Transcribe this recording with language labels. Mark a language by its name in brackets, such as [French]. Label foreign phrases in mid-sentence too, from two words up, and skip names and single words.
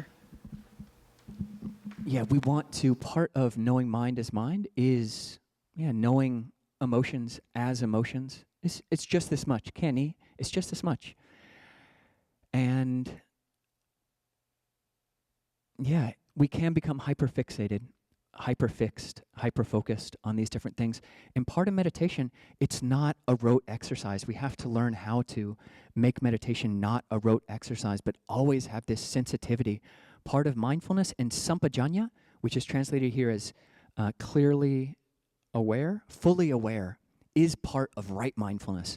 [English] Yeah, we want to, part of knowing mind as mind is, knowing emotions as emotions. It's just this much. Kenny, it's just this much. And yeah, we can become hyperfixated, hyperfixed, hyperfocused on these different things. And part of meditation, it's not a rote exercise. We have to learn how to make meditation not a rote exercise, but always have this sensitivity. Part of mindfulness and sampajāno, which is translated here as clearly aware, fully aware, is part of right mindfulness.